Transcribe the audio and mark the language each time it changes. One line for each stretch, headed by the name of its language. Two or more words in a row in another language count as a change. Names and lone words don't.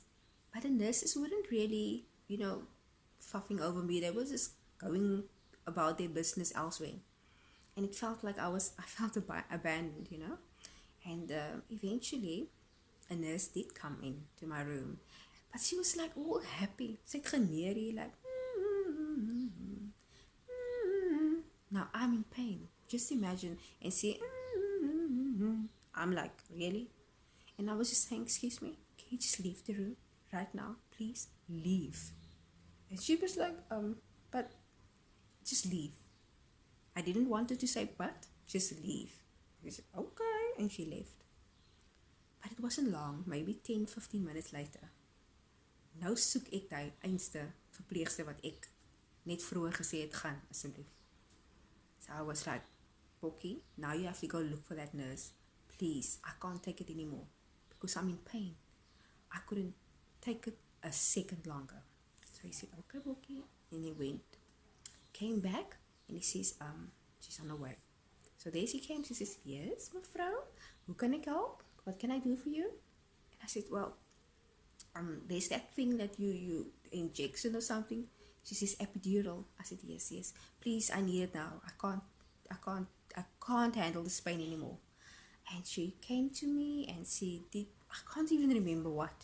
English: But the nurses weren't really, fuffing over me. They were just going about their business elsewhere. And it felt like I felt abandoned, And eventually, a nurse did come into my room. But she was like all happy.
Afrikaans: Sy het geneerie,
English: like, Now I'm in pain. Just imagine. And see, I'm like, really? And I was just saying, excuse me, can you just leave the room right now? Please leave. And she was like, but just leave. I didn't want her to say, but just leave. She said, okay. And she left. But it wasn't long, maybe 10-15 minutes later.
Afrikaans: Nou soek ek die einste verpleegster wat ek net vroeger gesê het, gaan asseblief.
English: So I was like, Bokkie, now you have to go look for that nurse. Please, I can't take it anymore because I'm in pain. I couldn't take it a second longer. So he said, okay, Bokkie. And he went, came back, and he says, she's on her way. So there she came. She says, yes,
Afrikaans: mevrou, hoe kan ek help?
English: What can I do for you? And I said, well, there's that thing that you injection or something. She says, epidural. I said, yes. Please, I need it now. I can't handle this pain anymore. And she came to me and she did, I can't even remember what.